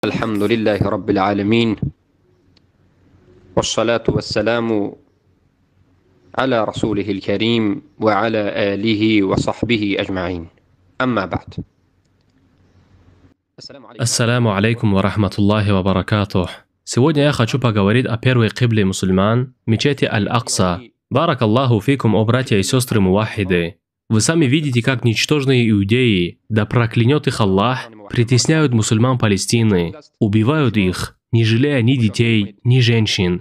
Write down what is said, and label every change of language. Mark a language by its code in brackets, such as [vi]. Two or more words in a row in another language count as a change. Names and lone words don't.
[ar] الحمد لله رب العالمين والصلاة والسلام على رسوله الكريم وعلى آله وصحبه أجمعين. أما بعد. السلام عليكم ورحمة الله وبركاته. [ru] Сегодня я хочу поговорить о первой кибле мусульман, мечети Аль-Акса. [ar] بارك الله فيكم, [ru] о братья и сестры мувахиды. Вы сами видите, как ничтожные иудеи, да проклянет их Аллах, притесняют мусульман Палестины, убивают их, не жалея ни детей, ни женщин.